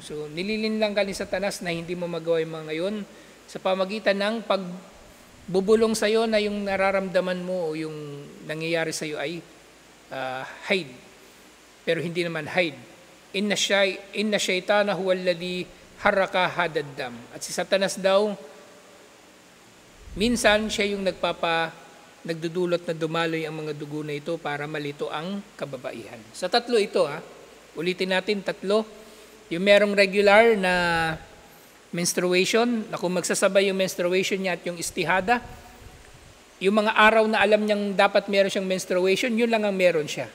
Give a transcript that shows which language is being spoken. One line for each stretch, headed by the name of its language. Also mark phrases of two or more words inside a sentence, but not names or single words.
Filipino: So nililin lang ka ni Satanas na hindi mo magawa yung mga ngayon sa pamagitan ng pagbubulong sa iyo na yung nararamdaman mo o yung nangyayari sa iyo ay haid. Pero hindi naman haid.
Arabic: إن الشيطان هو الذي حرك هذا الدم.
Filipino: At si Satanas daw, minsan siya yung nagdudulot na dumaloy ang mga dugo na ito para malito ang kababaihan. Sa tatlo ito, ulitin natin, tatlo. Yung merong regular na menstruation, na kung magsasabay yung menstruation niya at yung istihada, yung mga araw na alam niyang dapat meron siyang menstruation, yun lang ang meron siya.